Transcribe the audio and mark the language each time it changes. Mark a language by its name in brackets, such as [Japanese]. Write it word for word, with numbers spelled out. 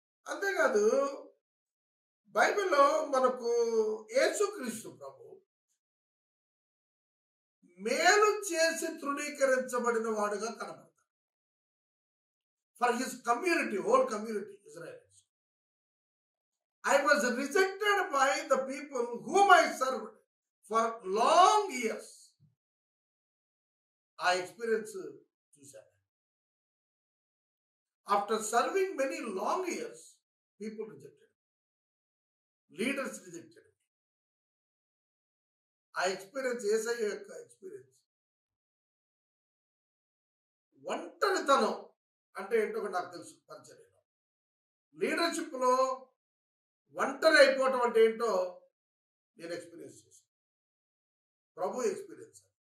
[Telugu] అంతేకాదు బైబిల్లో మనకు యేసుక్రీస్తు ప్రభు మేలు చేసి తృణీకరించబడిన వాడుగా కనబడతాడు. [English] For his community, whole community Israels. I was rejected by the people whom I served for long years. I experienced [Telugu] చూశాను. [English] After serving many long years, people rejected me. Leaders rejected me. I experienced Yesayya యొక్క experience. [Telugu] ఒంటరితనం అంటే ఏంటో నాకు తెలుసు. పరిచర్యలో లీడర్షిప్లో ఒంటరి అయిపోవటం అంటే ఏంటో నేను ఎక్స్పీరియన్స్ చేశాను. ప్రభు ఎక్స్పీరియన్స్.